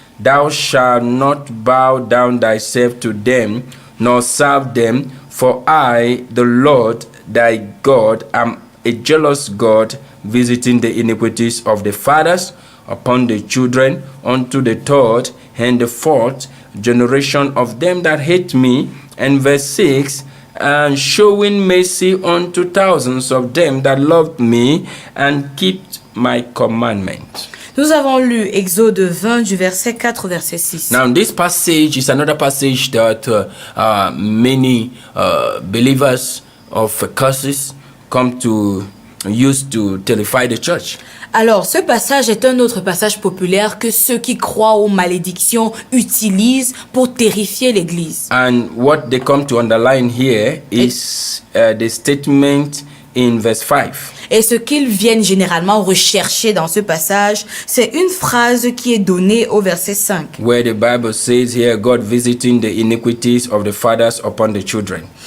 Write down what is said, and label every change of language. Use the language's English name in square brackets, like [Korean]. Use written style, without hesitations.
[English] Thou shalt not bow down thyself to them, nor serve them, for I, the Lord thy God, am a jealous God, visiting the iniquities of the fathers upon the children unto the third and the fourth generation of them that hate me. And verse 6, and showing mercy unto thousands of them that loved me and keep my commandment. [French] Nous avons lu Exode 20 du verset 4 au verset 6. [English] Now, this passage is another passage that many believers of curses come to use to terrify the church. [French] Alors, ce passage est un autre passage populaire que ceux qui croient aux malédictions utilisent pour terrifier l'Église. [English] And what they come to underline here is the statement in verse 5. [French] Et ce qu'ils viennent généralement rechercher dans ce passage, c'est une phrase qui est donnée au verset 5. [English] Where the Bible says here, God visiting the iniquities of the fathers upon the children.